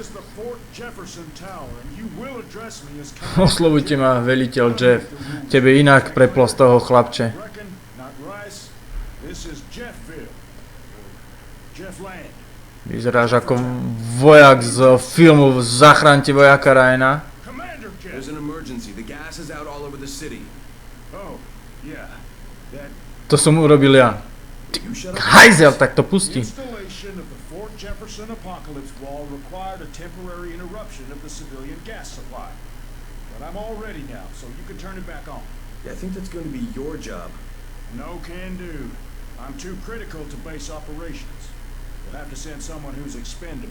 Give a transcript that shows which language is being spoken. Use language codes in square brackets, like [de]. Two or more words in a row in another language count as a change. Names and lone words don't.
[sk] Oslovujte ma, veliteľ Jeff. Tebe inak preplo z toho, chlapče. Vyzeráš ako vojak z filmu Zachránte vojaka Ryana. [en] There's an emergency. The gas is out all over the city. [sk] To som urobil ja. Hajzel, tak to pustí. [en] Installation of the Fort Jefferson Apocalypse Wall required a temporary interruption of the civilian gas supply. But I'm all ready now, so you can turn it back on. Yeah, I think that's going to be your job. No can do. I'm too critical to base operations. We'll have to send someone who's expendable.